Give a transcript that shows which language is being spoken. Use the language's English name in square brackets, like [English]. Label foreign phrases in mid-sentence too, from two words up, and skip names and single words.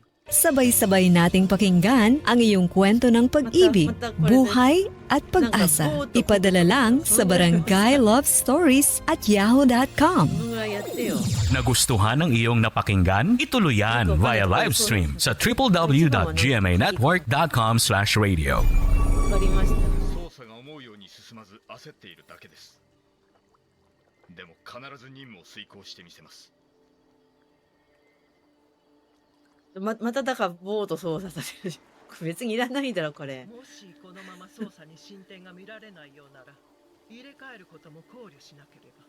[Filipino] Sabay-sabay nating pakinggan ang iyong kwento ng pag-ibig, buhay at pag-asa. Ipadala lang sa barangaylovestories@yahoo.com. Nagustuhan ng iyong napakinggan? Ituloy yan [English] via live stream [Filipino] sa www.gmanetwork.com/radio. [Japanese] 捜査が思うように進まず焦っているだけです。でも必ず任務を遂行してみせます。まただからボート操作させる。別にいらないだろこれ。もしこのまま捜査に進展が見られないようなら入れ替えることも考慮しなければ。